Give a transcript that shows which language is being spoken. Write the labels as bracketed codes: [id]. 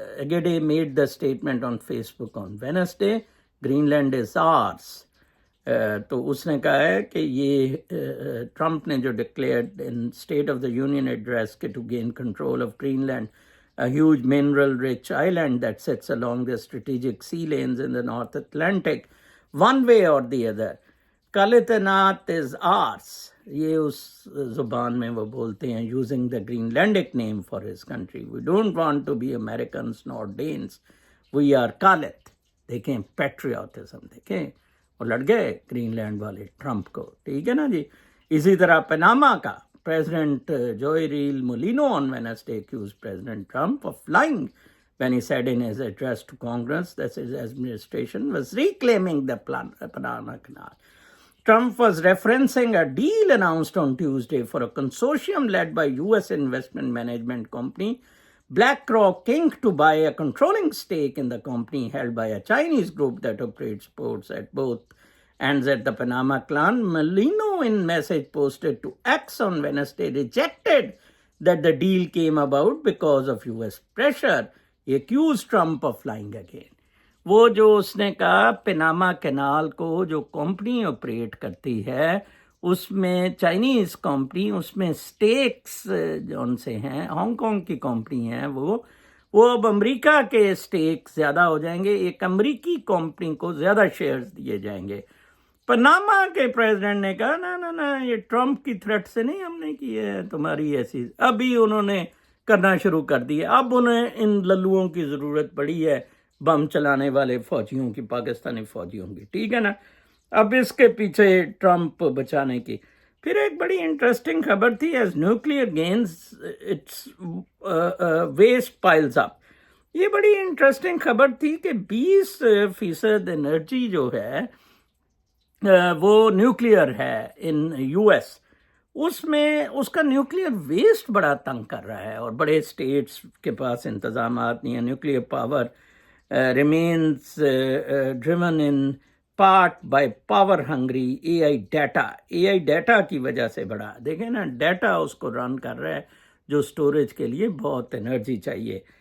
[en] Agede made the statement on Facebook on Wednesday. Greenland is ours. [ur] تو اس نے کہا ہے کہ یہ ٹرمپ نے جو [en] declared in State of the Union address [ur] کہ [en] To gain control of Greenland, a huge mineral-rich island that sits along the strategic sea lanes in the North Atlantic, one way or the other. Kalitanat is ours. [ur] یہ اس زبان میں وہ بولتے ہیں, [en] using the Greenlandic name for his country. We don't want to be Americans nor Danes. We are Kalit. [ur] دیکھیں patriotism, دیکھیں وہ لڑ گئے گرین لینڈ والے ٹرمپ کو. ٹھیک ہے نا جی. اسی طرح پناما کا [en] President Joaquín Molino on Wednesday accused President Trump of lying when he said in his address to Congress that his administration was reclaiming the Panama Canal. Trump was referencing a deal announced on Tuesday for a consortium led by US investment management company BlackRock Inc. to buy a controlling stake in the company held by a Chinese group that operates ports at both ends at the Panama Canal. Molino, in message posted to X on Wednesday, rejected that the deal came about because of US pressure. He accused Trump of lying again. [ur] وہ جو اس نے کہا Panama canal کو جو company operate کرتی ہے اس میں Chinese company اس میں سٹیکس جو ان سے ہیں ہانگ کانگ کی کمپنی ہیں وہ اب امریکہ کے سٹیک زیادہ ہو جائیں گے، ایک امریکی کمپنی کو زیادہ شیئرز دیے جائیں گے. پناما کے پریزیڈنٹ نے کہا نا یہ ٹرمپ کی تھریٹ سے نہیں ہم نے کی ہے تمہاری ایسی، ابھی انہوں نے کرنا شروع کر دیا. اب انہیں ان للوؤں کی ضرورت پڑی ہے، بم چلانے والے فوجیوں کی، پاکستانی فوجیوں کی، ٹھیک ہے نا. اب اس کے پیچھے ٹرمپ بچانے کی. پھر ایک بڑی انٹرسٹنگ خبر تھی، [en] As nuclear gains its waste piles up. [ur] یہ بڑی انٹرسٹنگ خبر تھی کہ 20% انرجی جو ہے وہ نیوکلیئر ہے [en] In U S. [ur] اس میں اس کا نیوکلیئر ویسٹ بڑا تنگ کر رہا ہے اور بڑے اسٹیٹس کے پاس انتظامات نہیں ہیں. [en] nuclear power remains driven in part by power hungry AI [ur] data کی وجہ سے بڑا. دیکھیں نا ڈیٹا اس کو رن کر رہا ہے جو سٹوریج کے لیے بہت انرجی چاہیے.